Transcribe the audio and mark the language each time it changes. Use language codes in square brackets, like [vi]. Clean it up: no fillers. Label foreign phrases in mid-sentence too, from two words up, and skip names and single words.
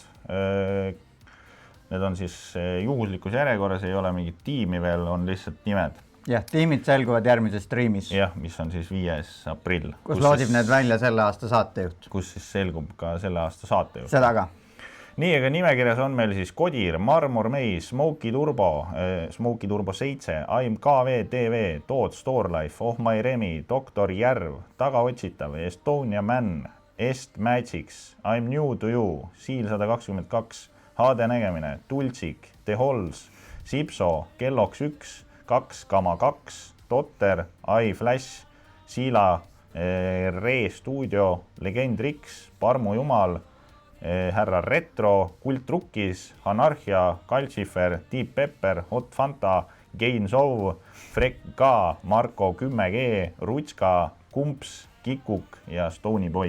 [et] Need on siis juhuslikus järjekorras, ei ole mingit tiimi veel, on lihtsalt nimed. Jah, tiimid selguvad järgmises streamis. Jah, mis on siis 5. aprill. Kus loodib need välja selle aasta saatejuht. Kus siis selgub ka selle aasta saatejuht. Seda ka. Nii, aga nimekirjas on meil siis Kodir, Marmor May, Smokey Turbo 7, I'm KV TV, Toad Storelife, Oh My Remi, Dr. Järv, Tagaotsitav, Estonia Man, Est Magics, I'm New to You, Siil 122, HD Nägemine, Tultsik, The Halls, Sipso, Kelloks 1, 2,2, Dotter, iFlash, Siila, Re Studio, Legend Riks, Parmu Jumal, Härra Retro, Kult Rukkis, Anarchia, Kaltsifer, Deep Pepper, Hot Fanta, Gain Sov, Frek K, Marko 10G, Rutska, Kumps, Kikuk ja Stony Boy.